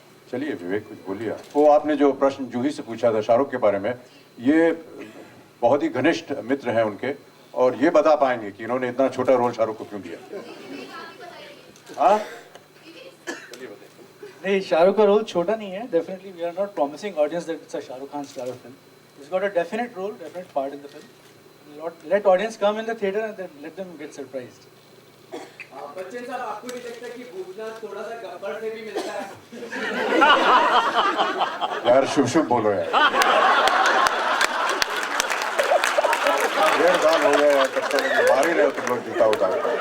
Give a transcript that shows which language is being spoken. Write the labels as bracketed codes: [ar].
[hi] चलिए विवेक, कुछ बोलिए. वो आपने जो प्रश्न जूही से पूछा था शाहरुख के बारे में, ये बहुत ही घनिष्ठ मित्र हैं उनके, और ये बता पाएंगे कि इन्होंने इतना छोटा रोल शाहरुख को क्यों दिया. हाँ, नहीं, शाहरुख का रोल छोटा नहीं है. [en] Definitely we are not promising audience that it's a Shahrukh Khan starrer film. He's got a definite role, definite part in the film. Let audience come in the theater and then let them get surprised. [hi] Bachchan साहब, आपको नहीं लगता कि भूतनाथ थोड़ा सा गब्बर से भी मिलता है? यार शुभ बोलो यार. 1.5 साल हो गए यार, तब तक मार ही रहे हो तुम लोग जूता उतार.